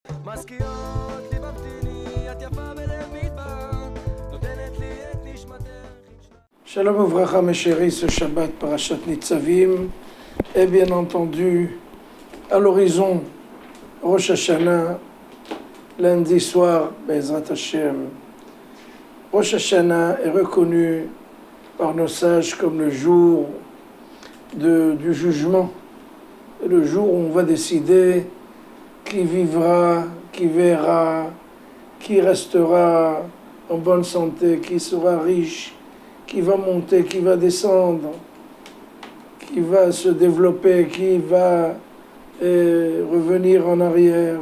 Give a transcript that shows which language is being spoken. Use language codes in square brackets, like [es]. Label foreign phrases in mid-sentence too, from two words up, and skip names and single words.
[he] מזכירות לי במתיני, את יפה בלב מדבר, נותנת לי את נשמתך. שלום וברכה, [fr] mes chéris, ce Shabbat Parashat Nitzavim est bien entendu à l'horizon Rosh Hashanah, lundi soir, [he] בעזרת השם. [fr] Rosh Hashanah est reconnu par nos sages comme le jour du jugement, le jour où on va décider qui vivra, qui verra, qui restera en bonne santé, qui sera riche, qui va monter, qui va descendre, qui va se développer, qui va revenir en arrière.